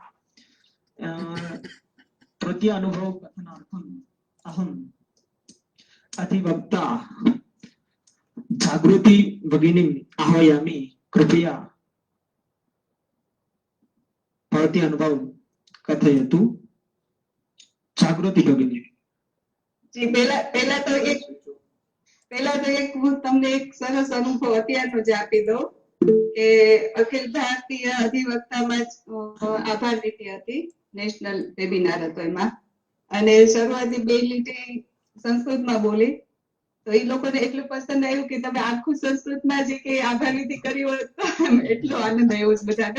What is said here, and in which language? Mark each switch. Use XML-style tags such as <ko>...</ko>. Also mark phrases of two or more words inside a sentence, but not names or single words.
<sa>तृतीय अनुभव कथनार्थम् अहम् अधिवक्ता जागृति भगिनीम् आह्वयामि। कृपया भवती अनुभव कथयतु। जागृति भगिनी।</sa> <hi>जी, पहला तो एक</hi> <gu>હું તમને એક સરસ અનુભવ અત્યારનો જ આપી દઉં કે અખિલ ભારતીય અધિવક્તામાં જ આભાર નીતિ હતી,</gu> <en>national webinar</en> <gu>હતો એમાં, અને શરૂઆતી 2 લીટી સંસ્કૃતમાં બોલી તો એ લોકોને એટલું પસંદ આવ્યું કે તમે આખું સંસ્કૃતમાં જે કે આભાર નીતિ કરી હોય તો એટલો આનંદ આવ્યો છે બધાને.</gu>